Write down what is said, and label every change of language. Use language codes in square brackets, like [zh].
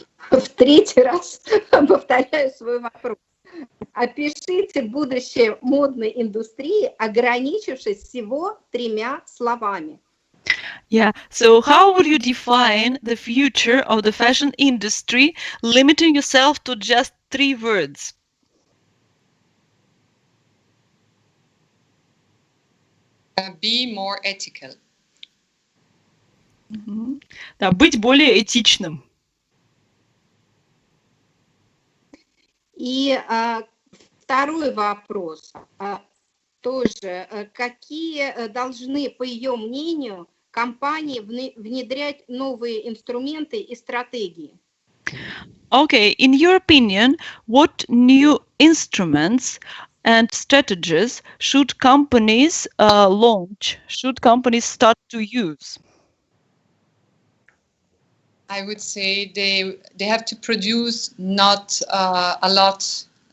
[ru] В третий раз повторяю свой вопрос. Опишите будущее модной индустрии, ограничившись всего 3 словами. [en] Yeah. So how would you define the future of the fashion industry, limiting yourself to just three words? Be more ethical. [ru] Да, быть более этичным. И второй вопрос тоже. Какие должны, по ее мнению, компании внедрять новые инструменты и стратегии? [en] Okay, in your opinion, what new instruments and strategies should companies launch? Should companies start to use? I would say they have to produce not a lot.